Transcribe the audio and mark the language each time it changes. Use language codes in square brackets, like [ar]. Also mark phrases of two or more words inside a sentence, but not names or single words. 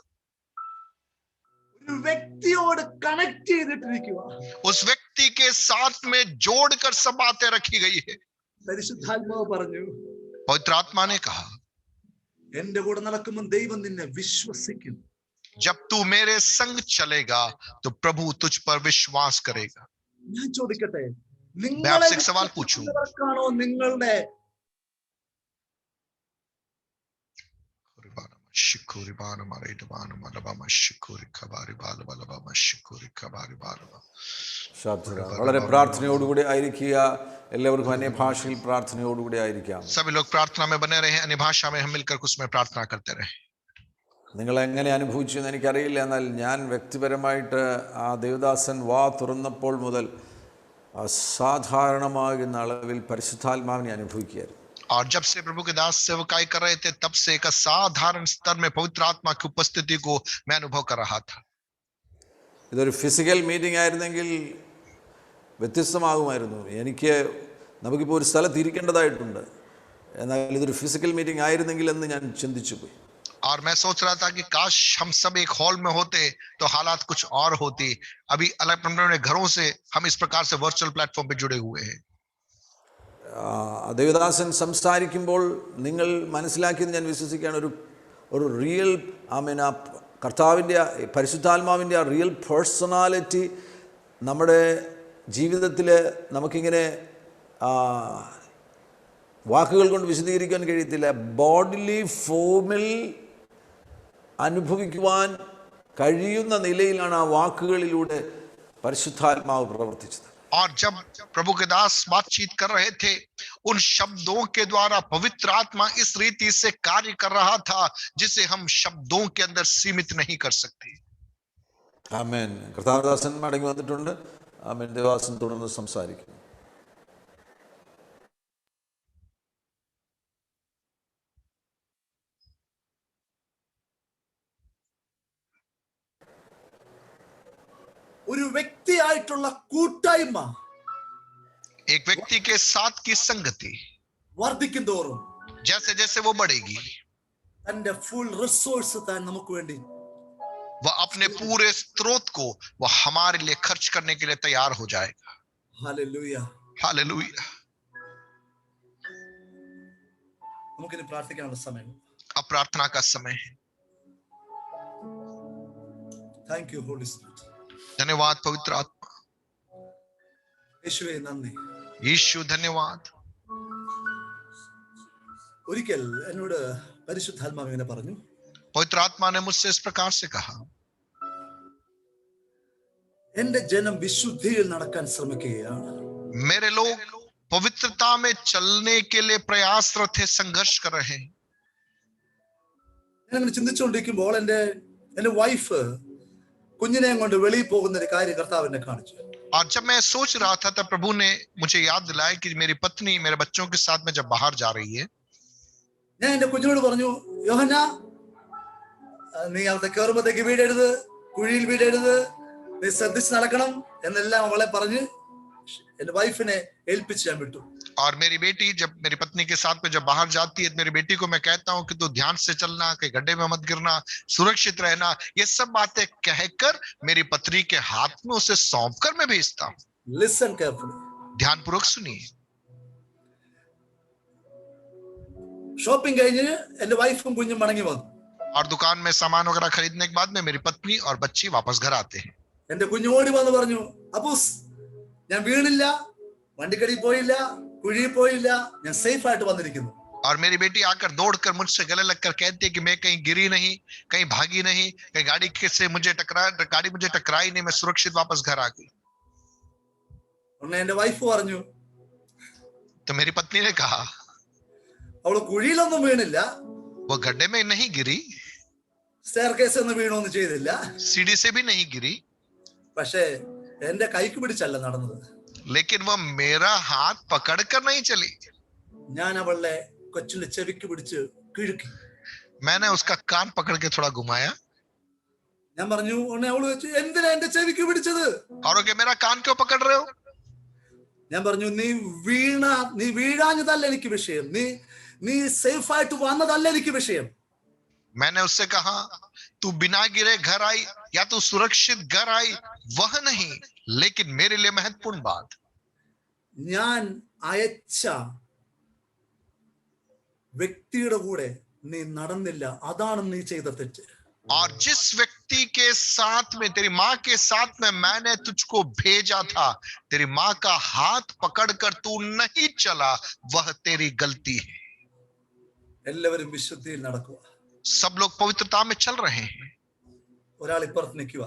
[ml] ഒരു വ്യക്തിയോട് കണക്ട് ചെയ്തിട്ടിരിക്കുക. [hi] उस व्यक्ति के साथ में जोड़कर सब बातें रखी गई है. [ml] പരിശുദ്ധാത്മാവ് പറഞ്ഞു, [hi] पवित्र आत्मा ने कहा [ml] എന്റെ കൂടെ നടക്കുമ്പോൾ ദൈവം നിന്നെ വിശ്വസിക്കും. [hi] जब तू मेरे संग चलेगा तो प्रभु तुझ पर विश्वास करेगा. [ml] ഞാൻ ചോദിക്കട്ടെ, [hi] मैं आपसे एक सवाल पूछूं, [ml] നിങ്ങളാണോ നിങ്ങളുടെ വളരെ പ്രാർത്ഥനയോടുകൂടി ആയിരിക്കുക. എല്ലാവർക്കും അന്യഭാഷയിൽ പ്രാർത്ഥനയോടുകൂടി ആയിരിക്കാം. [hi] सभी लोग प्रार्थना में बने रहे, अन्य भाषा में हम मिलकर उसमें प्रार्थना करते रहे. [ml] നിങ്ങൾ എങ്ങനെ അനുഭവിച്ചു എന്ന് എനിക്കറിയില്ല, എന്നാൽ ഞാൻ വ്യക്തിപരമായിട്ട് ആ ദേവദാസൻ വാ തുറന്നപ്പോൾ മുതൽ അസാധാരണമാകുന്ന അളവിൽ പരിശുദ്ധാത്മാവിനെ അനുഭവിക്കുകയായിരുന്നു. [hi] और जब से प्रभु के दास सेवकाई कर रहे थे, तब से एक असाधारण स्तर में पवित्र आत्मा की उपस्थिति को मैं अनुभव कर रहा था. [ml] ഇതൊരു [en] physical meeting [ml] ആയിരുന്നെങ്കിൽ വ്യത്യസ്തമാകുമായിരുന്നു. നമുക്കിപ്പോൾ ഒരു സ്ഥലത്ത് ഇരിക്കേണ്ടതായിട്ടുണ്ട്, എന്നാൽ ഇതൊരു [en] physical meeting [ml] ആയിരുന്നെങ്കിൽ എന്ന് ഞാൻ ചിന്തിച്ചു പോയി. [hi] और मैं सोच रहा था कि काश हम सब एक हॉल में होते तो हालात कुछ और होती। अभी अलग अलग घरों से हम इस प्रकार से [en] virtual platform [hi] पे जुड़े हुए हैं। [ml] ദേവദാസൻ സംസാരിക്കുമ്പോൾ നിങ്ങൾ മനസ്സിലാക്കിയത് ഞാൻ വിശ്വസിക്കുകയാണ്, ഒരു റിയൽ ആ കർത്താവിൻ്റെ പരിശുദ്ധാത്മാവിൻ്റെ ആ [en] real personality [ml] നമ്മുടെ ജീവിതത്തിൽ നമുക്കിങ്ങനെ വാക്കുകൾ കൊണ്ട് വിശദീകരിക്കാൻ കഴിയത്തില്ല. [en] bodily form [ml] അനുഭവിക്കുവാൻ കഴിയുന്ന നിലയിലാണ് ആ വാക്കുകളിലൂടെ പരിശുദ്ധാത്മാവ് പ്രവർത്തിച്ചത്. [hi] और जब प्रभु के दास बातचीत कर रहे थे, उन शब्दों के द्वारा पवित्र आत्मा इस रीति से कार्य कर रहा था जिसे हम शब्दों के अंदर सीमित नहीं कर सकते। [ml] ആമേൻ. കർത്താവദാസൻ മടങ്ങി വന്നിട്ടുണ്ട്. ആമേൻ. ദേവദാസൻ തുടർന്ന് സംസാരിക്കും. ഒരു വ്യക്തിയായിട്ടുള്ള കൂട്ടായ്മ [hi] एक व्यक्ति के साथ की संगति [ml] വർദ്ധിക്കും തോറും [hi] जैसे जैसे वो बढ़ेगी, [ml] തന്റെ [en] full resource [ml] താൻ നമുക്ക് വേണ്ടി [hi] वह अपने पूरे स्रोत को वह हमारे लिए खर्च करने के लिए तैयार हो जाएगा। [ml] ഹല്ലേലൂയ. [hi] हालेलुया। [ml] നമുക്കിനി പ്രാർത്ഥിക്കാനുള്ള സമയം. [hi] अब प्रार्थना का समय है। [en] Thank you Holy Spirit. [hi] धन्यवाद पवित्र आत्मा। [ml] യേശുവേ നന്ദി. [hi] यीशु धन्यवाद। [ml] ഒരിക്കൽ എന്നോട് പരിശുദ്ധാത്മാവ് ഇങ്ങനെ പറഞ്ഞു, [hi] पवित्र आत्मा ने मुझसे इस प्रकार से कहा, [ml] എന്റെ ജനം വിശുദ്ധിയിൽ നടക്കാൻ ശ്രമിക്കുകയാണ്. [hi] मेरे लोग पवित्रता में चलने के लिए प्रयासरत है, संघर्ष कर रहे हैं। [ml] ഞാൻ അങ്ങനെ ചിന്തിച്ചുകൊണ്ടിരിക്കുമ്പോൾ എന്റെ വൈഫ് കുഞ്ഞിനെയും കൊണ്ട് വെളിയിൽ പോകുന്ന ഒരു കാര്യം കർത്താവ് എന്നെ കാണിച്ചു. [hi] और जब मैं सोच रहा था तब प्रभु ने मुझे याद दिलाया कि मेरी पत्नी मेरे बच्चों के साथ में जब बाहर जा रही है, [ml] ഞാൻ എന്റെ കുഞ്ഞിനോട് പറഞ്ഞു, യോഹന്ന, നീ അവിടെ കയറുമ്പോഴത്തേക്ക് വീടരുത്, കുഴിയിൽ വീടരുത്, നീ ശ്രദ്ധിച്ച് നടക്കണം എന്നെല്ലാം അവളെ പറഞ്ഞ് എന്റെ വൈഫിനെ ഏൽപ്പിച്ച് ഞാൻ വിട്ടു. [hi] और मेरी बेटी जब मेरी पत्नी के साथ में जब बाहर जाती है, मेरी बेटी को मैं कहता हूं कि तू ध्यान से चलना, कहीं गड्ढे में मत गिरना, सुरक्षित रहना, ये सब बातें कहकर मेरी पत्नी के हाथ में उसे सौंप कर मैं भेजता हूं। [en] Listen carefully. [hi] ध्यानपूर्वक सुनिए। [ml] ഷോപ്പിംഗ് കഴിഞ്ഞ് എന്റെ വൈഫും കുഞ്ഞും മടങ്ങി വന്നു. [hi] और दुकान में सामान वगैरह खरीदने के बाद में मेरी पत्नी और बच्ची वापस घर आते हैं। [ml] എന്റെ കുഞ്ഞു ഓടി വന്ന് പറഞ്ഞു, അപ്പൂസ്, ഞാൻ വീണില്ല, വണ്ടിക്കടി പോയില്ല, കുഴിയിൽ പോയില്ല, ഞാൻ സേഫ് ആയിട്ട് വന്നിരിക്കുന്നു. [hi] और मेरी बेटी आकर दौड़कर मुझसे गले लगकर कहती है कि मैं कहीं गिरी नहीं, कहीं भागी नहीं, कहीं गाड़ी से मुझे टकराई नहीं, मैं सुरक्षित वापस घर आ गई। [ml] ഉടനെ എന്റെ വൈഫ് പറഞ്ഞു, [hi] तो मेरी पत्नी ने कहा, [ml] അവള് കുഴിയിലൊന്നും വീണില്ല, [hi] वो गड्ढे में नहीं गिरी, [ml] സ്റ്റെയർ കേസ് ഒന്നും വീണൊന്നും ചെയ്തില്ല, [hi] सीढ़ी से भी नहीं गिरी, [ml] പക്ഷേ എന്റെ കൈക്ക് പിടിച്ചല്ല നടന്നത്. [hi] लेकिन वह मेरा हाथ पकड़कर नहीं चली, [ml] ഞാൻ അവളുടെ കൊച്ചിന്റെ ചെവിക്ക് പിടിച്ച് കിഴുക്കി. [hi] मैंने उसका कान पकड़ के थोड़ा घुमाया [ml] ഞാൻ പറഞ്ഞു, ഉടനെ അവള് വെച്ചു, എന്തിനാ എന്റെ ചെവിക്ക് പിടിച്ചത്? [hi] और वो मेरा कान क्यों पकड़ रहे हो? [ml] ഞാൻ പറഞ്ഞു, നീ വീഴാഞ്ഞതല്ല എനിക്ക് വിഷയം, നീ സേഫ് ആയിട്ട് വന്നതല്ല എനിക്ക് വിഷയം. [hi] मैंने उससे कहा, तू बिना गिरे घर आई या तू सुरक्षित घर आई, वह नहीं, लेकिन मेरे लिए महत्वपूर्ण बात, [ml] ഞാൻ അയച്ച വ്യക്തിയുടെ കൂടെ നീ നടന്നില്ല, അതാണ് നീ ചെയ്ത തെറ്റ്. [hi] और जिस व्यक्ति के साथ में, तेरी माँ के साथ में मैंने तुझको भेजा था, तेरी माँ का हाथ पकड़कर तू नहीं चला, वह तेरी गलती है। [ml] എല്ലാവരും വിശുദ്ധിയിൽ നടക്കുക. [hi] सब लोग पवित्रता में चल रहे हैं, [ml] ഒരാൾ ഇപ്പുറത്ത് നിൽക്കുക.